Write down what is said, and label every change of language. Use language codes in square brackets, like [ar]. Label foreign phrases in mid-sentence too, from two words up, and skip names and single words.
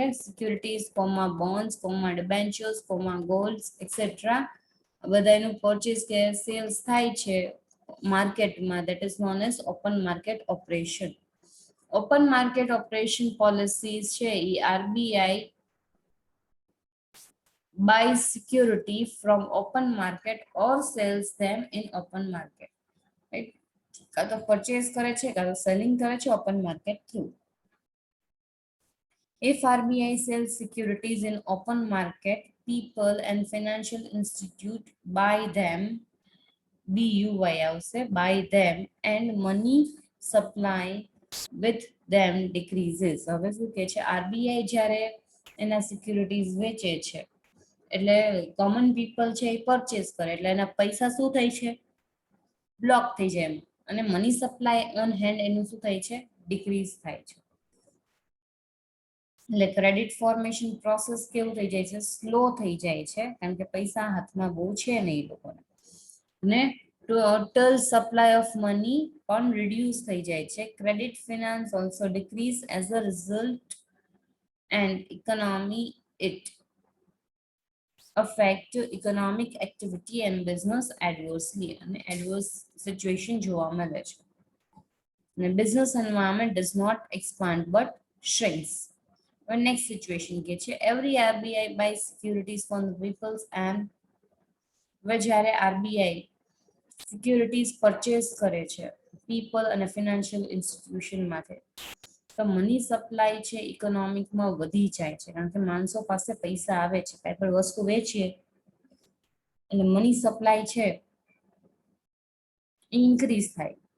[en] securities, comma bonds, comma debentures, comma gold etcetera [gu] બધાનું પરચેઝ કે સેલ્સ થાય છે માર્કેટમાં, [en] that is known as open market operation. open market operation policies [gu] છે એ [en] આરબીઆઈ buys security from open market or sells them in open market, right? [gu] કાં તો પરચેઝ કરે છે કાં તો સેલિંગ કરે છે [en] open market [gu] થ્રુ. [en] If RBI sells securities in open market, people and financial institute buy them, BUY આવશે, buy them, and money supply with them decreases. [gu] હવે શું કે છે? આરબીઆઈ જ્યારે એના સિક્યુરિટીઝ વેચે છે એટલે [en] common people [gu] છે એ પરચેસ કરે એટલે એના પૈસા શું થાય છે? બ્લોક થઈ જાય એમ, અને [en] money supply on hand [gu] એનું શું થાય છે? ડિક્રીઝ થાય છે. એટલે [en] credit formation process [gu] કેવું થઈ જાય છે, સ્લો થઈ જાય છે, કારણ કે પૈસા હાથમાં બહુ છે નહીં એ લોકોને, અને [en] total supply of money [gu] પણ રિડ્યુસ થઈ જાય છે. [en] credit finance also decrease as a result and economy it affect economic activity and business adversely, અને adverse situation [gu] જોવા મળે છે. [en] અને business environment does not expand but shrinks. [gu] હવે [en] next situation [gu] કે છે [en] every RBI buys securities from the peoples and [gu] હવે જ્યારે RBI સિક્યુરિટીઝ પરચેસ કરે છે પીપલ અને [en] financial institution [gu] માટે, તો [en] money supply [gu] છે ઇકોનોમિકમાં વધી જાય છે, કારણ કે માણસો પાસે પૈસા આવે છે, કઈ પણ વસ્તુ વેચીએ એટલે [en] money supply [gu] છે ઇન્ક્રીઝ થાય.